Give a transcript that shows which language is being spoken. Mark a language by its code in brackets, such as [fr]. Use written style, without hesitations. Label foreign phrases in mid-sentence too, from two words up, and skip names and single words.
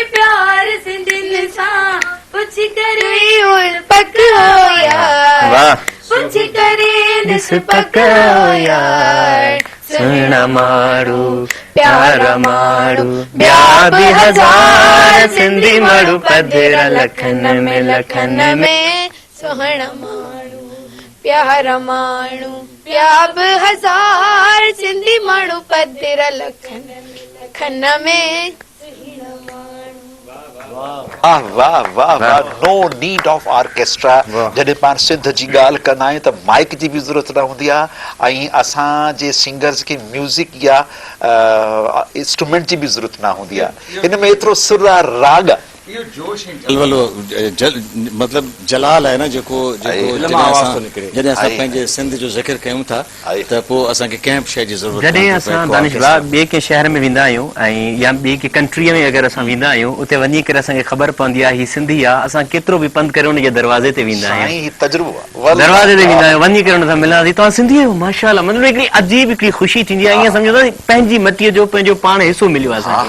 [sd] प्यार सिंधियुनि सां पुछ करे पक हो यार पुछ करे ॾिस पक हो यार सुहिणा माण्हू प्यारा माण्हू ॿिया बि हज़ार सिंधी माण्हू पधर लखन में सोहणा माण्हू प्यारा माण्हू ॿिया बि हज़ार सिंधी माण्हू पधर लखन में वाह वाह वाह वाह [en] no need of orchestra [sd] जॾहिं पाण सिंध जी ॻाल्हि कंदा आहियूं त माइक जी बि ज़रूरत न हूंदी आहे ऐं असांजे सिंगर्स खे म्यूज़िक या इंस्ट्रूमेंट जी बि ज़रूरत न हूंदी आहे हिन में एतिरो सुर आहे राग [ur] مطلب جلال ہے نا [sd] जेको जॾहिं असां पंहिंजे सिंध जो ज़िक्र कयूं था त पोइ असांखे कंहिं बि शइ जी ज़रूरत जॾहिं असां दानिश भाउ ॿिए के शहर में वेंदा आहियूं ऐं या ॿिए के कंट्रीअ में अगरि असां वेंदा आहियूं उते वञी करे असांखे ख़बर पवंदी आहे हीअ सिंधी आहे असां केतिरो बि पंधु करे उनजे दरवाज़े ते वेंदा आहियूं दरवाज़े ते वेंदा आहियूं वञी करे हुन सां मिलंदासीं तव्हां सिंधी आहियो माशाअल्लाह मतिलबु हिकिड़ी अजीब हिकिड़ी ख़ुशी थींदी आहे ईअं सम्झो था पंहिंजी मटीअ जो पंहिंजो पाण हिसो मिलियो आहे असांखे